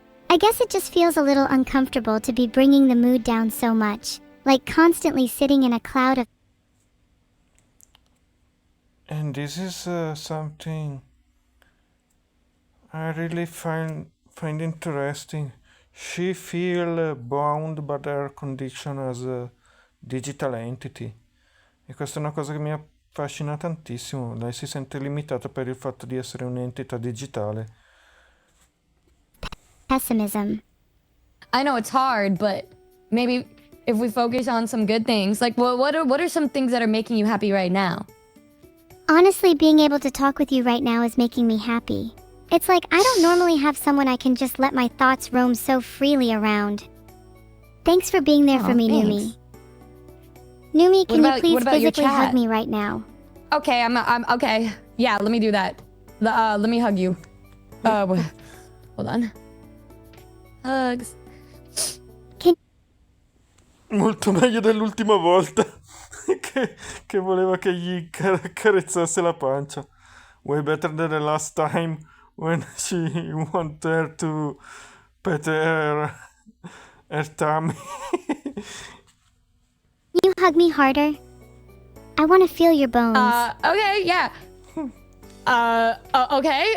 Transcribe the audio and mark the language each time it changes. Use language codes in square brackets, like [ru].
[en] I guess it just feels a little uncomfortable to be bringing the mood down so much, like constantly sitting in a cloud of. And this is something I really find interesting. She feel bound by her condition as a digital entity. [it] E questa è una cosa che mi affascina tantissimo. Lei si sente limitata per il fatto di essere un'entità digitale. [en] Pessimism. I know it's hard, but maybe if we focus on some good things, like what are some things that are making you happy right now? Honestly, being able to talk with you right now is making me happy. It's like I don't normally have someone I can just let my thoughts roam so freely around. Thanks for being there for me, thanks. Numi. Numi, can you please what about your physically hug chat? me right now? Okay, I'm okay. Yeah, let me do that. Let me hug you. Hold on. Hugs. [it] Molto meglio dell'ultima volta che voleva che gli carezzasse la pancia. [en] Way better than the last time when she wanted her to pet her tummy. You hug me harder. I want to feel your bones. Okay, yeah. Okay.